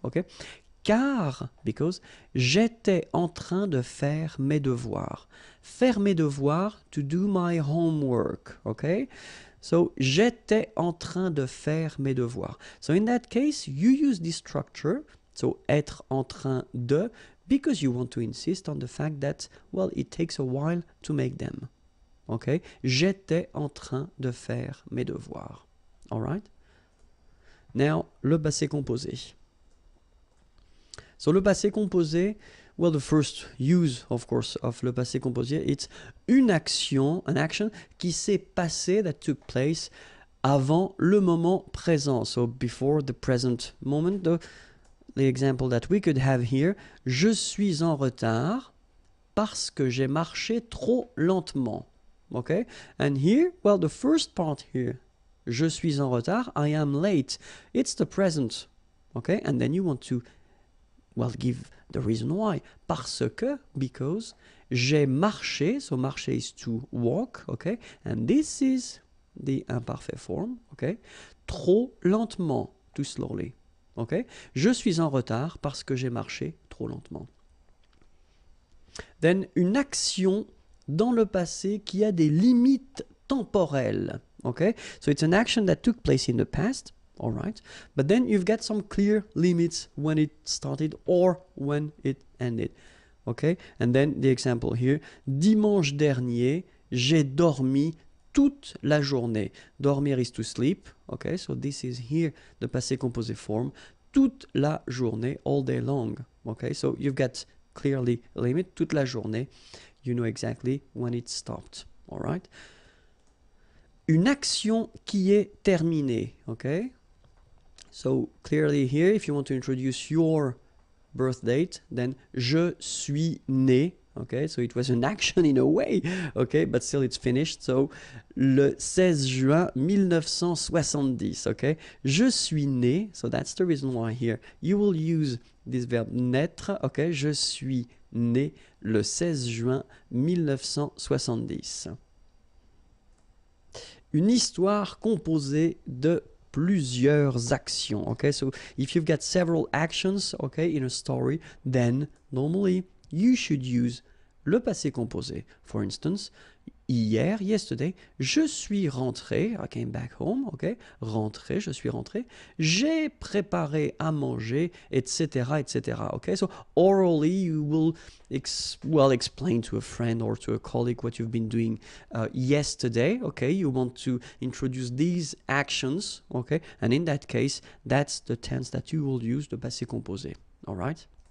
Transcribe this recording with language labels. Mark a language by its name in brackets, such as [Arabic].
[French] Okay, car, [English] because [French] j'étais en train de faire mes devoirs. Faire mes devoirs, [English] to do my homework, okay? So, [French] j'étais en train de faire mes devoirs. [English] So, in that case, you use this structure, so [French] être en train de, [English] because you want to insist on the fact that, well, it takes a while to make them. Okay? [French] J'étais en train de faire mes devoirs. [English] All right? Now, le passé composé. So, le passé composé, well, the first use, of course, of le passé composé, it's [French] une action, [English] an action [French] qui s'est passée, [English] that took place [French] avant le moment présent. [English] So, before the present moment, the example that we could have here, [French] je suis en retard parce que j'ai marché trop lentement. [English] Okay? And here, well, the first part here, [French] je suis en retard, [English] I am late. It's the present. Okay? And then you want to, well, give the reason why. [French] Parce que, [English] because, [French] j'ai marché, [English] so marcher is to walk, okay? And this is the imparfait form, okay? [French] Trop lentement, [English] too slowly, okay? [French] Je suis en retard parce que j'ai marché trop lentement. Then, une action dans le passé qui a des limites temporelles. [English] Okay? So it's an action that took place in the past, all right? But then you've got some clear limits when it started or when it ended. Okay? And then the example here, [French] dimanche dernier, j'ai dormi toute la journée. [English] Dormir is to sleep. Okay? So this is here the passé composé form. [French] Toute la journée, [English] all day long. Okay? So you've got clearly a limit, [French] toute la journée. [English] You know exactly when it stopped. All right? [French] Une action qui est terminée. [English] Okay? So clearly here, if you want to introduce your birth date, then [French] je suis né. [English] Okay? So it was an action in a way. Okay? But still it's finished. So [French] le 16 juin 1970. [English] Okay? [French] Je suis né. [English] So that's the reason why here you will use this verb naître. [French] Okay? Je suis né le 16 juin 1970. Une histoire composée de plusieurs actions. [English] Okay, so if you've got several actions, okay, in a story, then normally you should use le passé composé. For instance, [French] hier, [English] yesterday, [French] je suis rentré, [English] I came back home, okay, [French] rentré, je suis rentré, j'ai préparé à manger, [English] etc., etc., okay, so orally you will, explain to a friend or to a colleague what you've been doing yesterday, okay, you want to introduce these actions, okay, and in that case, that's the tense that you will use, the passé composé, all right?